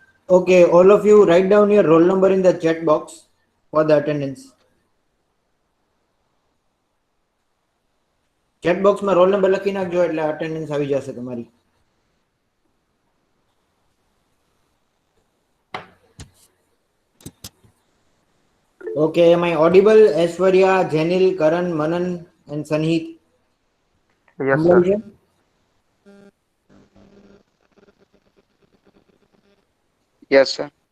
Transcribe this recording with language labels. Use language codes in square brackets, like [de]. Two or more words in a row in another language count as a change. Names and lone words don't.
[en] Okay, all of you write down your roll number in the chat box for the attendance. chat boxમાં roll number [gu] લખી નાખજો એટલે અટેન્ડન્સ આવી જશે તમારી. [en] Okay, am I audible? Aishwarya, Janil, Karan, Manan and Sanheet. Yes, sir. Yes, sir.